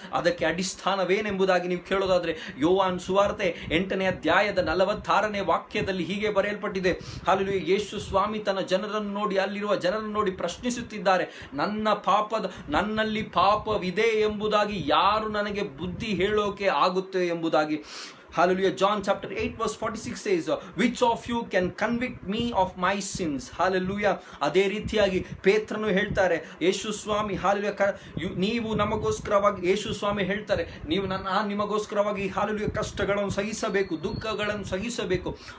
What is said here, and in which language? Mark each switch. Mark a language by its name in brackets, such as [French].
[Kannada] ಅದಕ್ಕೆ ಅಡಿಸ್ಥಾನವೇನೆಂಬುದಾಗಿ ನೀವು ಕೇಳೋದಾದ್ರೆ ಯೋಹಾನ್ ಸುವಾರ್ತೆ 8ನೇ ಅಧ್ಯಾಯದ 46ನೇ ವಾಕ್ಯದಲ್ಲಿ ಹೀಗೆ ಬರೆಯಲ್ಪಟ್ಟಿದೆ. ಹಾಲೆಲೂಯ. ಯೇಸು ಸ್ವಾಮಿ ತನ್ನ ಜನರನ್ನು ನೋಡಿ, ಅಲ್ಲಿರುವ ಜನರನ್ನು ನೋಡಿ ಪ್ರಶ್ನಿಸುತ್ತಿದ್ದಾರೆ, ನನ್ನಲ್ಲಿ ಪಾಪವಿದೆ ಎಂಬುದಾಗಿ ಯಾರು ನನಗೆ ಬುದ್ಧಿ ಹೇಳೋಕೆ ಆಗುತ್ತೆ ಎಂಬುದಾಗಿ. [English] Hallelujah. John chapter 8 verse 46 says, which of you can convict me of my sins? Hallelujah. [Kannada] ಅದೇ ರೀತಿಯಾಗಿ ಪೇತ್ರನು ಹೇಳ್ತಾರೆ, ಯೇಸು ಸ್ವಾಮಿ hallelujah, ನೀವು ನಮಗೋಸ್ಕರವಾಗಿ, ಯೇಸು ಸ್ವಾಮಿ ಹೇಳ್ತಾರೆ, ನಿಮಗೋಸ್ಕರವಾಗಿ hallelujah ಕಷ್ಟಗಳನ್ನು ಸಹಿಸಬೇಕು, ದುಃಖಗಳನ್ನು ಸಹಿಸಬೇಕು.